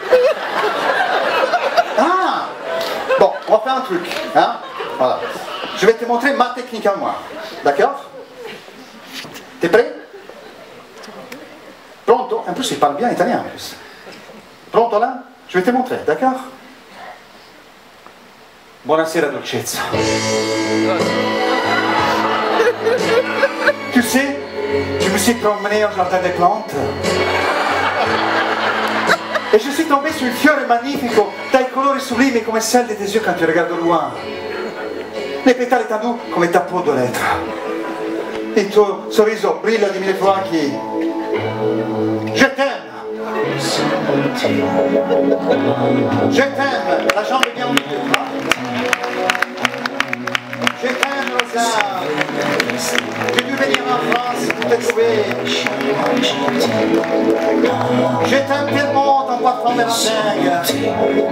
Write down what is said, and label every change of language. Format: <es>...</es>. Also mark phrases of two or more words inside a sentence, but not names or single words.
<fr>Ah. Bon, on va faire un truc. Hein? Voilà. Je vais te montrer ma technique à moi. D'accord? T'es prêt? Pronto? En plus, il parle bien italien en plus. Pronto là? Je vais te montrer, d'accord?</fr> <it>Buonasera dolcezza.</it> <fr>Tu sais, je me suis promené au jardin des plantes e je suis tombé</fr> <it>sul fiore magnifico dai colori sublimi come</it> <fr>celle de tes yeux quand tu regardes au loin. Les pétales étendus come ta peau de l'être.</fr> <it>Il tuo sorriso brilla di mille flanchi.</it> <fr>Je t'aime. Je t'aime. La jambe est bien au milieu. Je t'aime, Rosa. J'ai dû venir en France pour te trouver. Je t'aime tellement, ton parfum me rend dingue.</fr>